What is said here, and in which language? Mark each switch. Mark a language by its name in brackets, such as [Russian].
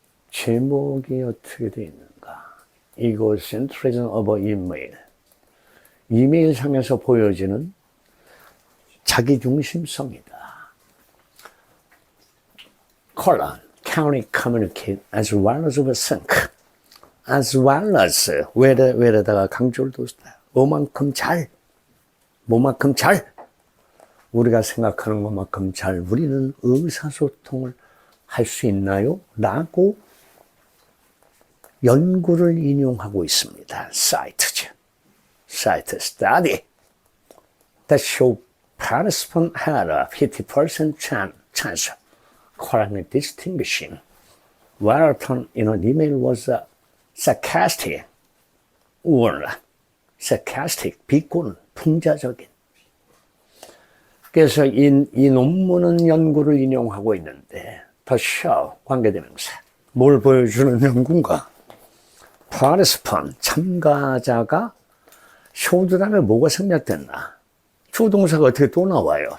[Korean] 제목이 어떻게 되어 있는가? [English] egocentrism of email. [Korean] 이메일 상에서 보여지는 자기중심성이다. [English] colon, can we communicate as well as we think? [Korean] as well as, where다가 강조를 뒀다. 뭐만큼 잘, 우리가 생각하는 것만큼 잘 우리는 의사소통을 할 수 있나요? 라고 연구를 인용하고 있습니다. 사이트죠. [English] Cite study that show participants had a 50% chance of correctly distinguishing whether in an email was sarcastic or sarcastic, [Korean] 비꼬는, 풍자적인. 그래서 이 논문은 연구를 인용하고 있는데 [English] the show, [Korean] 관계대명사. 뭘 보여주는 연구인가? participant, 참가자가 showed 다음에 뭐가 생략됐나? 주동사가 어떻게 또 나와요?